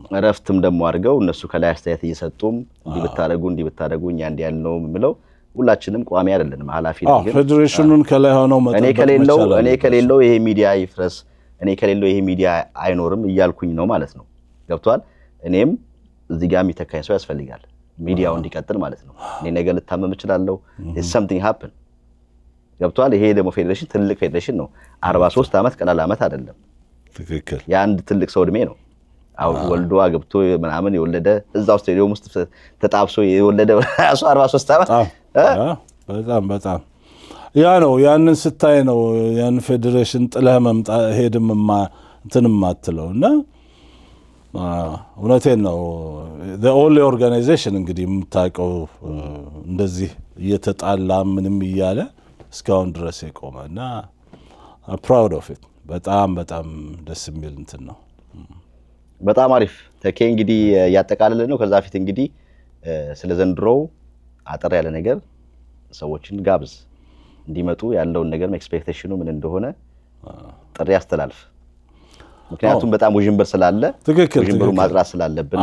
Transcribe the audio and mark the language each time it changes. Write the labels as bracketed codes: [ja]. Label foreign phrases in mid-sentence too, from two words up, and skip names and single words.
[am] እረፍትም ደግሞ አድርገው እነሱ ከላይ አስተያየት እየሰጡም እንዲህ ብታረጉ እኛ እንዲህ ያልነው የምለው ሁላችንም ቋሚ አይደለንም። ኃላፊ ነው ግን ፌዴሬሽኑን ከላይ ሆነው መጠበቅ እኔ ከሌለው ይሄ ሚዲያ ይፍረስ እኔ ከሌለው ይሄ ሚዲያ አይኖርም እያልኩኝ ነው ማለት ነው። ገብቷል? እኔም እዚህ ጋር የሚተካኝ ሰው ያስፈልጋል ሚዲያው እንዲቀጥል ማለት ነው። እኔ ነገር ልታመም እችላለሁ [en] something happen [am] ገብቷል? ይሄ ደግሞ ፌዴሬሽን ትልቅ ፌዴሬሽን ነው። 43 አመት ቀላል አመት አይደለም። ትክክል። የአንድ ትልቅ ሰው እድሜ ነው። አሁን ወልዶ አግብቶ ምናምን የወለደ እዛው ስቴዲየም ውስጥ ተጣብሶ የወለደ 43 አመት በጣም ያ ነው። ያንን ስታይ ነው ያን ፌዴሬሽን ጥለህ መምጣት ሄድም እንትንም አትለውና እውነቴን ነው። [en] the only organization [am] እንግዲህ የምታውቀው እንደዚህ እየተጣላ ምንም እያለ እስካሁን ድረስ የቆመና [en] proud of it [am] በጣም ደስ የሚል እንትን ነው። በጣም አሪፍ ተኬ እንግዲህ ያጠቃልል ነው። ከዛ ፊት እንግዲህ ስለ ዘንድሮው አጠር ያለ ነገር ሰዎችን ጋብዝ እንዲመጡ ያለውን ነገር ኤክስፔክቴሽኑ ምን እንደሆነ ጥሪ ያስተላልፍ። ምክንያቱም በጣም ውዥንብር ስላለ ውዥንብሩ ማጥራት ስላለብን